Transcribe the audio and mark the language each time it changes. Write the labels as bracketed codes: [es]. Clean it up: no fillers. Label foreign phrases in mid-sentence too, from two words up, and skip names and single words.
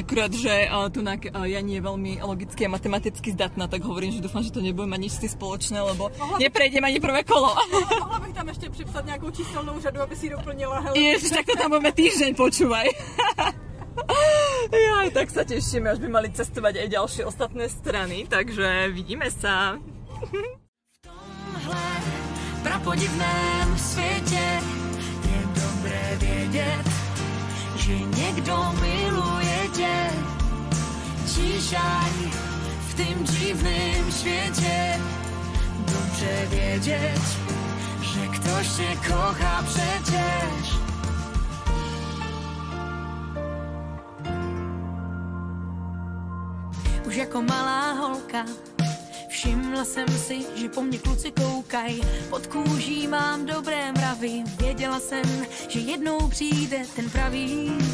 [sk] akurát, že Jani je veľmi logicky a matematicky zdatná, tak hovorím, že dúfam, že to nebude mať nič s tým spoločné, lebo neprejdem ani prvé kolo. [cs] Mohla bych tam ešte připsat nejakú číselnou řadu, aby si doplnila. [sk] Ježiš, tak to tam budeme týždeň, počúvaj. Jaj, tak sa tešíme, až by mali cestovať aj ďalšie ostatné strany, takže vidíme sa. [cs] V tomhle prapodivném světě je dobré vědět, že někdo miluje tě. [pl] Ciszaj w tym dziwnym świecie. Dobrze wiedzieć, że ktoś cię kocha przecież. [cs] Už jako malá holka všimla jsem si, že po mně kluci koukaj. Pod kůží mám dobré mravy. Věděla jsem, že jednou přijde ten pravý.